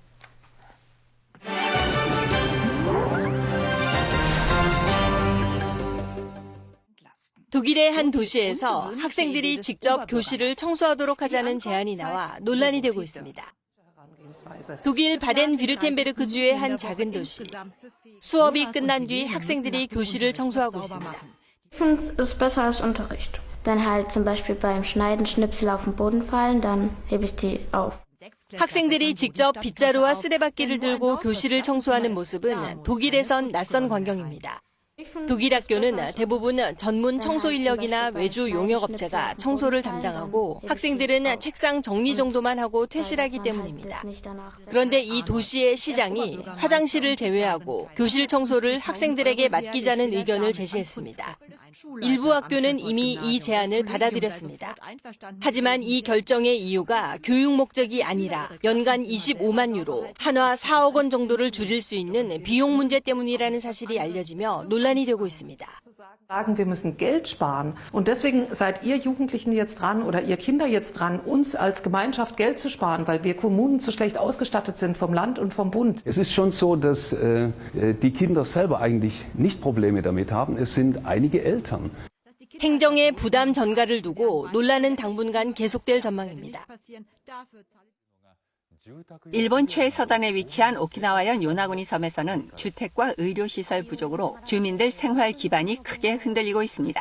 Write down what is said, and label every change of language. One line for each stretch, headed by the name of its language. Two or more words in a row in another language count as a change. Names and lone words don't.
Korean: 독일의 한 도시에서 학생들이 직접 교실을 청소하도록 하자는 제안이 나와 논란이 되고 있습니다. 독일 바덴-뷰르텐베르크주의 한 작은 도시. 수업이 끝난 뒤 학생들이 교실을 청소하고 있습니다.
German: Ich finde es besser als Unterricht. Wenn halt zum Beispiel beim Schneiden Schnipsel auf den Boden fallen, dann hebe ich die auf.
Korean: 학생들이 직접 빗자루와 쓰레받기를 들고 교실을 청소하는 모습은 독일에선 낯선 광경입니다. 독일 학교는 대부분 전문 청소 인력이나 외주 용역업체가 청소를 담당하고 학생들은 책상 정리 정도만 하고 퇴실하기 때문입니다. 그런데 이 도시의 시장이 화장실을 제외하고 교실 청소를 학생들에게 맡기자는 의견을 제시했습니다. 일부 학교는 이미 이 제안을 받아들였습니다. 하지만 이 결정의 이유가 교육 목적이 아니라 연간 25만 유로, 한화 4억 원 정도를 줄일 수 있는 비용 문제 때문이라는 사실이 알려지며 논란이 되고 있습니다.
German: Sagen, wir müssen Geld sparen. Und deswegen seid ihr Jugendlichen jetzt dran oder ihr Kinder jetzt dran, uns als Gemeinschaft Geld zu sparen, weil wir Kommunen zu schlecht ausgestattet sind vom Land und vom Bund. Es ist schon so, dass die Kinder selber eigentlich nicht Probleme damit haben. Es sind einige Eltern.
Korean: 행정의 부담 전가를 두고 논란은 당분간 계속될 전망입니다. 일본 최서단에 위치한 오키나와현 요나구니 섬에서는 주택과 의료시설 부족으로 주민들 생활 기반이 크게 흔들리고 있습니다.